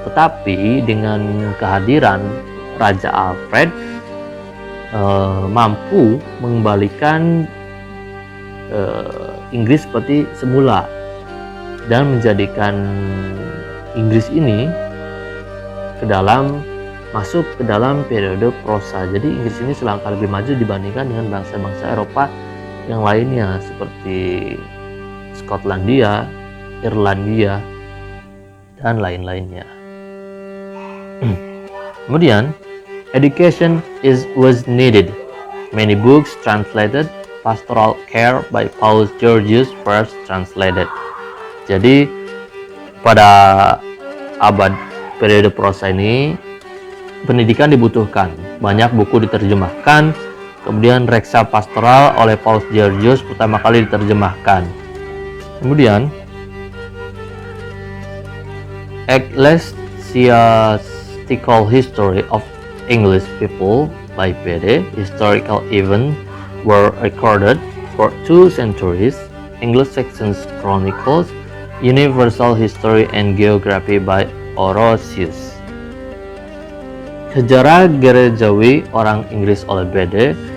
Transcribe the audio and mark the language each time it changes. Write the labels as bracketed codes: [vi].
[id] Tetapi dengan kehadiran Raja Alfred mampu mengembalikan Inggris seperti semula dan menjadikan Inggris ini masuk ke dalam periode prosa. Jadi Inggris ini selangkah lebih maju dibandingkan dengan bangsa-bangsa Eropa yang lainnya seperti Skotlandia, Irlandia, dan lain-lainnya. Kemudian, [en] education was needed. Many books translated. Pastoral Care by Paulus Georgius first translated. [id] Jadi pada abad periode prosa ini pendidikan dibutuhkan. Banyak buku diterjemahkan. Kemudian Reksa Pastoral oleh Paulus Georgius pertama kali diterjemahkan. Kemudian [en] Ecclesiastical History of English People by Bede. Historical events were recorded for 2 centuries. Anglo-Saxon Chronicles, Universal History and Geography by Orosius. [id] Sejarah gerejawi orang Inggris oleh Bede.